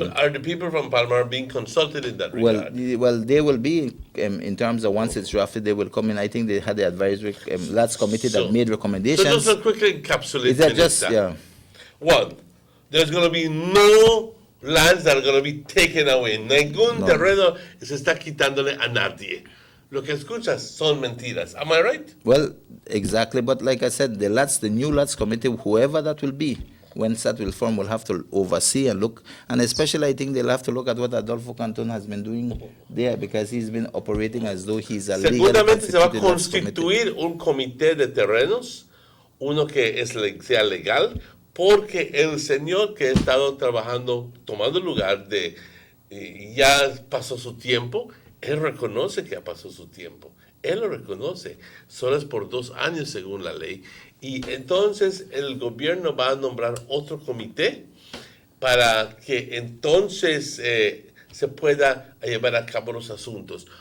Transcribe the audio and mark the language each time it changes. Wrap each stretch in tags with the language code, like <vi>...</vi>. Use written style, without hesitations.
<en>Well, are the people from Palmar being consulted in that regard? Well, they will be in terms of once it's drafted, they will come in. I think they had the advisory LATS committee that made recommendations. So just to quickly encapsulate is that just, yeah. One, there's going to be no lands that are going to be taken away.</en> <es>Ningún terreno se está quitándole a nadie. Lo que escuchas son mentiras.</es> <en>Am I right? Well, exactly. But like I said, the new LATS committee, whoever that will be, when that will form, will have to oversee and look. And especially, I think they'll have to look at what Adolfo Canton has been doing there, because he's been operating as though he's a legal.</en> <es>Seguramente se va a constituir un comité de terrenos, uno que sea legal, porque el señor que ha estado trabajando, tomando lugar de, ya pasó su tiempo, él reconoce que ha pasado su tiempo, él lo reconoce, solo es por 2 años según la ley, y entonces el gobierno va a nombrar otro comité para que entonces se pueda llevar a cabo los asuntos.</es>